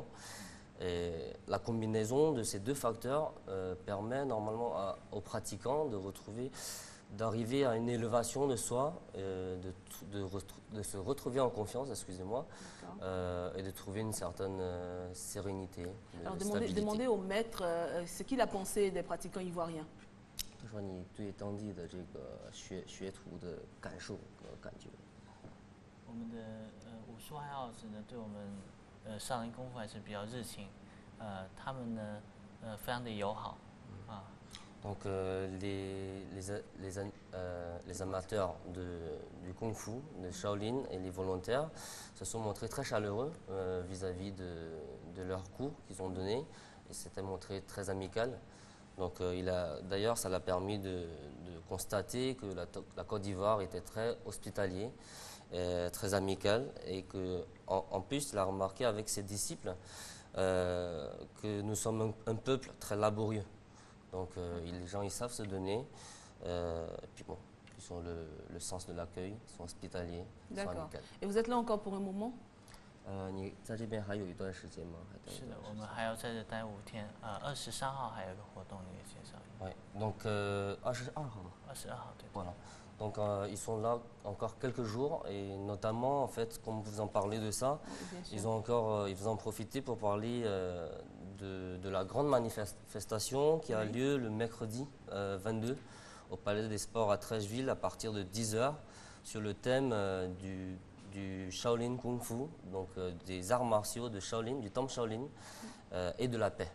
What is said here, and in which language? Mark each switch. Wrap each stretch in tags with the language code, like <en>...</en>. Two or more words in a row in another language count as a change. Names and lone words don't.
<fr>Et la combinaison de ces 2 facteurs permet normalement aux pratiquants d'arriver à une élévation de soi, de se retrouver en confiance, excusez-moi, et de trouver une certaine sérénité. Alors demandez au maître ce qu'il a pensé des pratiquants ivoiriens.</fr> <zh>他说你对当地的这个学徒的感受和感觉。我们的武术爱好者呢，对我们少林功夫还是比较热情，他们呢非常的友好啊。</zh> <fr>Donc les amateurs du Kung Fu, de Shaolin et les volontaires se sont montrés très chaleureux vis-à-vis de leurs cours qu'ils ont donnés et c'était montré très amical. Donc d'ailleurs ça l'a permis de constater que la Côte d'Ivoire était très hospitalier, très amical et qu'en plus il a remarqué avec ses disciples que nous sommes un peuple très laborieux. Donc les gens ils savent se donner, et puis bon, ils ont le sens de l'accueil, ils sont hospitaliers, ils sont amicaux. Et vous êtes là encore pour un moment?</fr> <zh>你在这边还有一段时间吗？是的，我们还要在这待5天。23号还有个活动也介绍。</zh> <fr>Ouais, donc 22 号。</fr> <zh>22号，对。</zh> <fr>Voilà. Donc ils sont là encore quelques jours et notamment en fait, comme vous en parlez de ça, ils ont encore, ils en profité pour parler de la grande manifestation qui a lieu le mercredi 22 au Palais des Sports à Trècheville à partir de 10 h sur le thème du Shaolin Kung Fu, donc des arts martiaux de Shaolin, du temple Shaolin et de la paix.</fr>